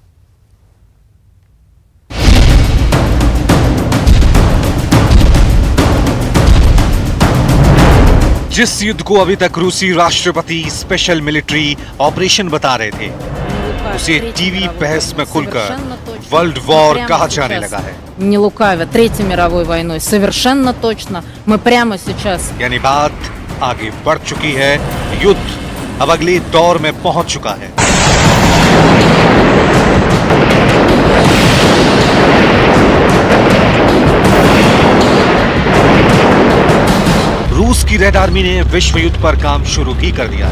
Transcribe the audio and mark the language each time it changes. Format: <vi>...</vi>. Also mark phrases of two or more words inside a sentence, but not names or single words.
<hi>जिस युद्ध को अभी तक रूसी राष्ट्रपति</hi> <en>special military operation</en> <hi>बता रहे थे उसे टीवी बहस में खुलकर</hi> <en>world war</en> <hi>कहा जाने लगा है।</hi> <ru>Не лукавя, Третьей мировой войной совершенно точно мы прямо сейчас।</ru> <hi>यानी बात आगे बढ़ चुकी है, युद्ध अब अगले दौर में पहुंच चुका है। रूस की रेड आर्मी ने विश्व युद्ध पर काम शुरू भी कर दिया है।</hi>